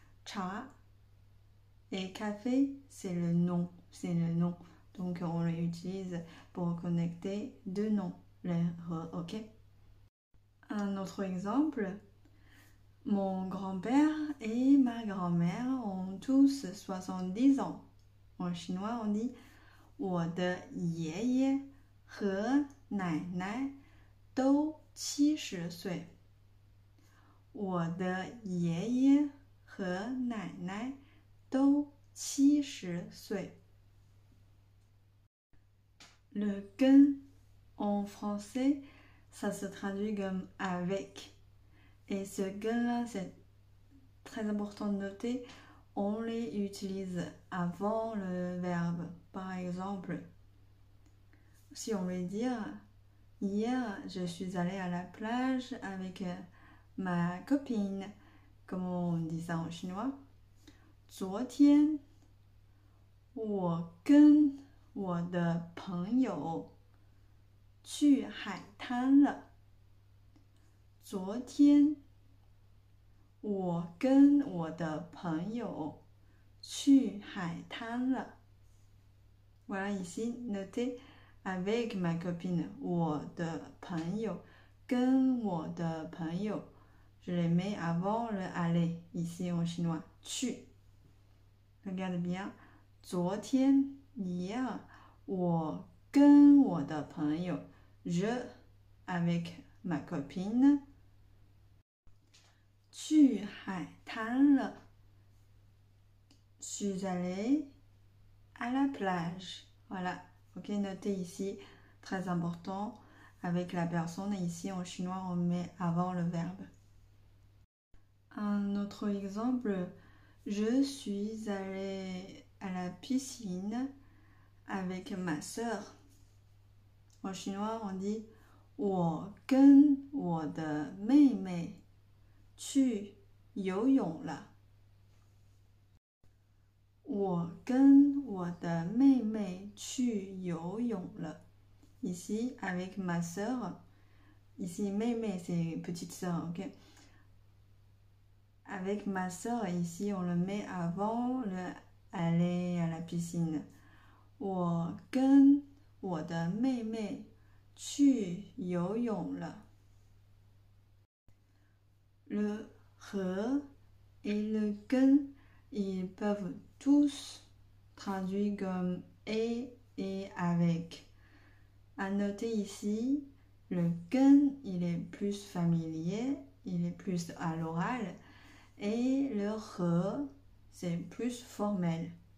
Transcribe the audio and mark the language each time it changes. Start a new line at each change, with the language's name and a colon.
French: 茶 et café, c'est le nom. C'est le nom. Donc, on l'utilise pour connecter deux noms. Ok? Un autre exemple. Mon grand-père et ma grand-mère ont tous 70 ans. En chinois, on dit
Chinese: 我的爷爷和奶奶都70岁。我的爷爷和奶奶都70岁。
French: Le gen en français, ça se traduit comme avec. Et ce gen-là, c'est très important de noter, on les utilise avant le verbe. Par exemple, si on veut dire hier, je suis allée à la plage avec ma copine. Comment on dit ça en chinois?
Chinese: 昨天我跟我的朋友去海滩了。昨天我跟我的朋友去海滩了。
French: Voilà ici, notez avec ma copine,
Chinese: 我的朋友，跟我的朋友，
French: je les mets avant le aller, ici en chinois, 去。 Regarde bien, 昨天 hier,
Chinese: 我跟我的朋友
French: je avec ma copine
Chinese: 去海滩了
French: suis allée à la plage. Voilà, ok, notez ici, très important, avec la personne. Ici en chinois, on met avant le verbe. Un autre exemple, je suis allée à la piscine avec ma sœur. En chinois, on dit
Chinese: 我跟我的妹妹去游泳了。我跟我的妹妹去游泳了。
French: Ici, avec ma sœur. Ici, 妹妹, c'est petite sœur, ok? Avec ma sœur, ici, on le met avant le aller à la piscine.
Chinese: 我跟我的妹妹去游泳了。
French: Le re et le gen, ils peuvent tous traduire comme et avec. À noter ici, le gen, il est plus familier, il est plus à l'oral, et le re, c'est plus formel.